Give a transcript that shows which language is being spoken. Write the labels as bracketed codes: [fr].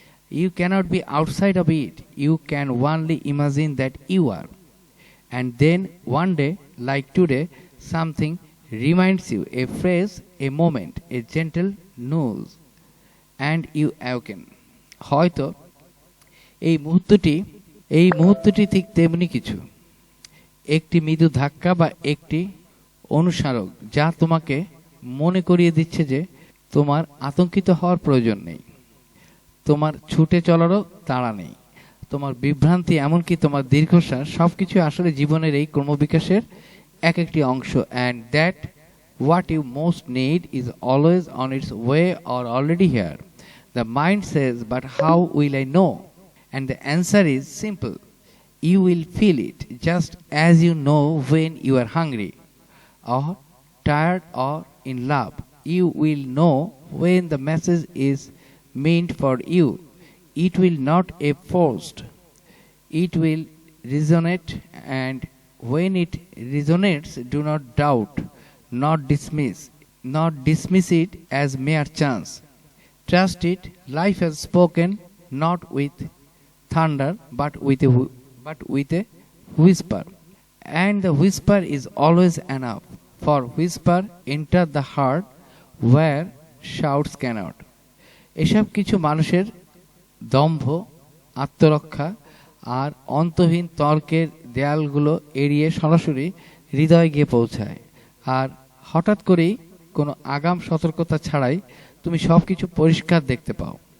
[en] You cannot be outside of it. You can only imagine that you are. And then one day, like today, something reminds you, a phrase, a moment, a gentle nudge, and you awaken. [bn] হয়তো এই মুহূর্তটি ঠিক তেমনি কিছু, একটি মৃদু ধাক্কা বা একটি অনুস্মারক যা তোমাকে মনে করিয়ে দিচ্ছে যে তোমার আতঙ্কিত হওয়ার প্রয়োজন নেই, তোমার ছুটে চলারও তাড়া নেই, তোমার বিভ্রান্তি এমনকি তোমার দীর্ঘশ্বাস সবকিছু আসলে জীবনের এই ক্রমবিকাশের এক একটি অংশ। [en] And that what you most need is always on its way or already here. The mind says, but how will I know? And the answer is simple. You will feel it just as you know when you are hungry or tired or in love. You will know when the message is meant for you. It will not be forced. It will resonate, and when it resonates, do not doubt, not dismiss it as mere chance. Trust it. Life has spoken, not with thunder, but with a whisper. And the whisper is always enough. For whisper enter the heart where shouts cannot. [bn] এসব কিছু মানুষের দম্ভ, আত্মরক্ষা আর অন্তহীন তর্কের দেয়ালগুলো এড়িয়ে সরাসরি হৃদয়ে গিয়ে পৌঁছায়। আর হঠাৎ করেই কোনো আগাম সতর্কতা ছাড়াই তুমি সবকিছু পরিষ্কার দেখতে পাও।